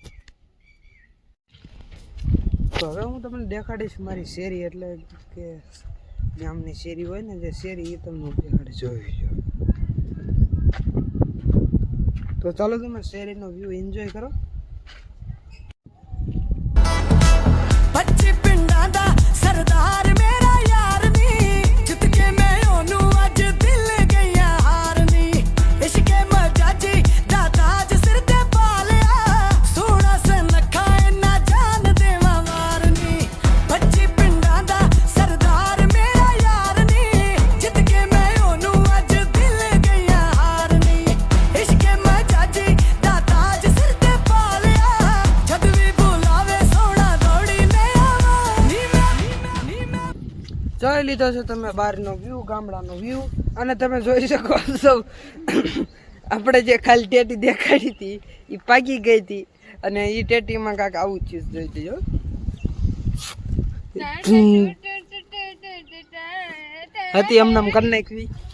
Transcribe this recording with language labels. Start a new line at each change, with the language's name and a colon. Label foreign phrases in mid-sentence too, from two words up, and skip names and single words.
Gujarati: તો હવે હું તમને દેખાડીશ મારી શેરી, એટલે કે ગામની શેરી હોય ને જે શેરી, એ તમને દેખાડીશ. જોઈ જો. તો ચાલો તમે શેરીનો વ્યૂ એન્જોય કરો.
Punjabi: ਪੱਚੀ ਪਿੰਡਾਂ ਦਾ સરદાર ਮੇਰਾ ਯਾਰ ਨੀ ਜਿੱਤ ਕੇ ਮੈਂ ਉਹਨੂੰ ਅੱਜ ਦਿਲ ਗਈਆਂ ਹਾਰਨੀ ਇਸ਼ਕੇ ਮਜਾਜੀ ਦਾ ਤਾਜ ਸਿਰ ਤੇ ਪਾ ਲਿਆ ਸੋਹਣਾ ਸਨਖਾ ਇਨਾ ਜਾਨ ਦੇਵਾਂ ਵਾਰਨੀ ਪੱਚੀ ਪਿੰਡਾਂ ਦਾ ਸਰਦਾਰ ਮੇਰਾ ਯਾਰ ਨੀ ਜਿੱਤ ਕੇ ਮੈਂ ਉਹਨੂੰ ਅੱਜ ਦਿਲ ਗਈਆਂ ਹਾਰਨੀ ਇਸ਼ਕੇ ਮਜਾਜੀ ਦਾ ਤਾਜ ਸਿਰ ਤੇ ਪਾ ਲਿਆ ਜਦ ਵੀ ਬੁਲਾਵੇ ਸੋਹਣਾ ਦੌੜੀ ਮੈਂ ਆਵਾਂ ਨੀ ਮੈਂ
Gujarati: જોઈ લીધો છે તમે બહારનો વ્યૂ, ગામડાનો વ્યૂ. અને તમે જોઈ શકો છો આપણે જે ખાલી ટેટી દેખાડી હતી એ પાકી ગઈ હતી. અને એ ટેટીમાં કાંક આવું ચીજ જોઈતી જો. હતી એમને આમ કરી નાખવી.